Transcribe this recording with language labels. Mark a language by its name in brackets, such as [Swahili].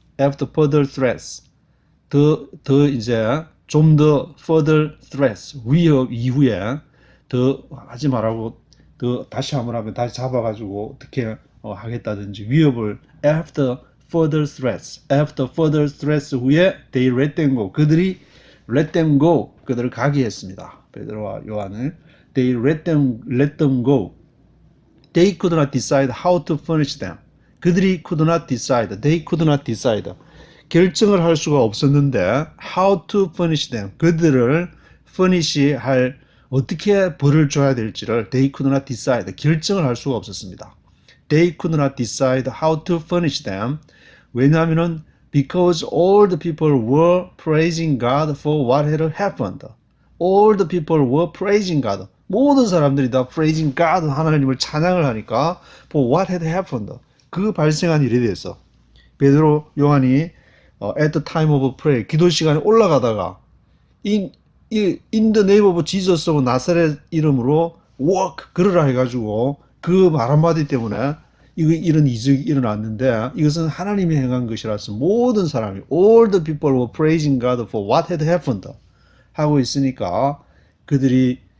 [English] After further threats. [Korean] 더 이제 좀 더 [English] further threats. [Korean] 위협 이후에 더 하지 말라고 더 다시 한번 하면 다시 잡아가지고 어떻게 하겠다든지 위협을 [English] after further threats [Korean] 후에 [English] they let them go. [Korean] 그들이 [English] let them go. [Korean] 그들을 가게 했습니다. 베드로와 요한을 [English] they let them go. They could not decide how to punish them. [Korean] 그들이 [English] could not decide. They could not decide. [Korean] 결정을 할 수가 없었는데 [English] how to punish them. [Korean] 그들을 punish 할 어떻게 벌을 줘야 될지를 [English] they could not decide. [Korean] 결정을 할 수가 없었습니다. [English] They could not decide how to punish them. [Korean] 왜냐하면은 [English] because all the people were praising God for what had happened. All the people were praising God. [Korean] 모든 사람들이 다 [English] praising God, [Korean] 하나님을 찬양을 하니까 [English] for what had happened, [Korean] 그 발생한 일에 대해서 베드로 요한이 [English] at the time of prayer, [Korean] 기도 시간에 올라가다가 [English] in the name of Jesus of [Korean] 나사렛 이름으로 walk, 걸으라 해가지고 그 말 한마디 때문에 이런 이적이 일어났는데, 이것은 하나님이 행한 것이라서 모든 사람이 [English] all the people were praising God for what had happened [Korean] 하고 있으니까 그들이